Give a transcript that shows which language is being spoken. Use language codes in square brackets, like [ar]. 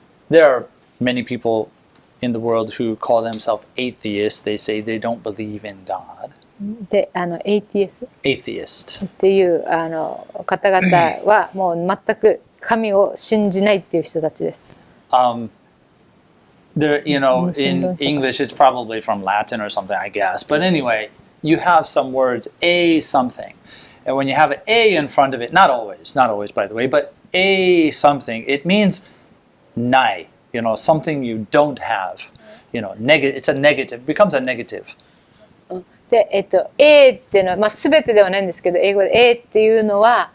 [en] There are many people in the world who call themselves atheists. They say they don't believe in God. [ja] で、ATS [en] Atheist. [ja] っていう方々はもう全く神を信じないっていう人たちです。 [en] There, in English, it's probably from Latin or something, I guess. But anyway, you have some words, a something. And when you have an a in front of it, not always, by the way, but a something, it means nai, something you don't have. It's a negative, it becomes a negative. [ja] で、A っていうのは、全てではないんですけど、英語で A っていうのは、